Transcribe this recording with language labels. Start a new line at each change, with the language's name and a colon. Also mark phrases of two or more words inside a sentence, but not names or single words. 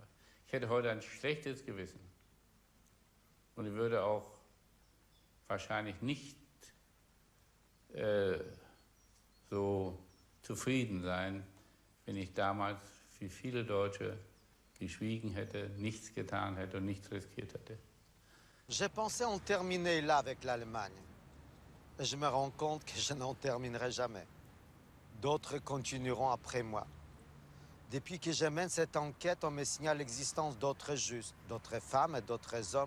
German: Ich hätte heute ein schlechtes Gewissen. Und ich würde auch wahrscheinlich nicht so zufrieden sein, wenn ich damals wie viele Deutsche geschwiegen hätte, nichts getan hätte und nichts riskiert hätte.
French: J'ai pensé en terminer là avec l'Allemagne. Et je me rends compte que je n'en terminerai jamais. D'autres continueront après moi. Depuis que je mène cette enquête, on me signale l'existence d'autres justes, d'autres femmes et d'autres hommes.